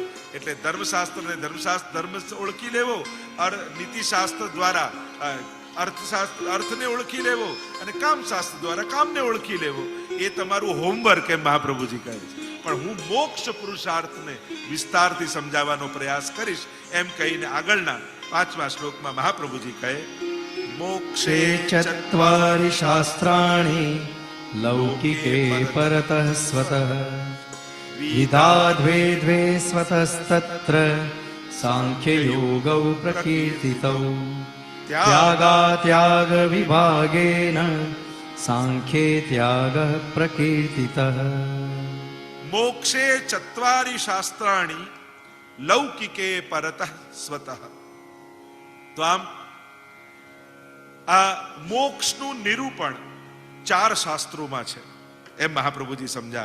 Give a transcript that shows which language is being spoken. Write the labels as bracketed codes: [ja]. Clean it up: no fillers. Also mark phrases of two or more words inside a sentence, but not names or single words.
[gu] એટલે ધર્મશાસ્ત્ર ને ધર્મ ઓળખી લેવો, નીતિશાસ્ત્ર દ્વારા અર્થશાસ્ત્ર અર્થને ઓળખી લેવો અને કામશાસ્ત્ર દ્વારા કામને ઓળખી લેવો એ તમારું હોમવર્ક એમ મહાપ્રભુજી કહે છે. પણ હું મોક્ષ પુરુષાર્થને વિસ્તારથી સમજાવવાનો પ્રયાસ કરીશ એમ કહીને આગળના 5મા શ્લોકમાં મહાપ્રભુજી કહે મોક્ષે [sa] चत्वारि शास्त्राणि लौकिके परतः स्वतः विधा द्वे द्वे स्वतस्तत्र सांख्ययोगौ प्रकीर्तितौ त्यागात्याग विभागेन सांख्ये त्यागः प्रकीर्तितः. મોક્ષે ચત્વારી શાસ્ત્રાણી લૌકિકે પરતઃ સ્વતઃ. [gu] તો આમ આ મોક્ષનું નિરૂપણ 4 શાસ્ત્રોમાં છે એમ મહાપ્રભુજી સમજાવે.